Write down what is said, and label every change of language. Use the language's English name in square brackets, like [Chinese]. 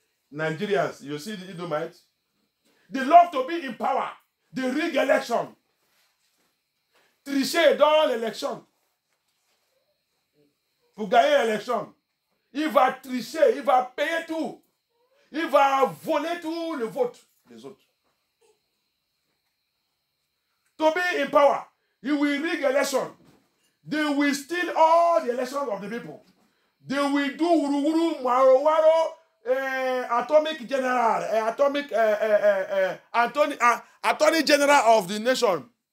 [English] Nigerians, you see the Edomites? They love to be in power. They rig election. [French] Tricher dans l'élection. Pour gagner l'élection. Il va tricher, il va payer tout. Il va voler tout le vote des autres. [English] To be in power, he will rig election. They will steal all the elections of the people. They will do wuru waro atomic general, attorney general of the nation.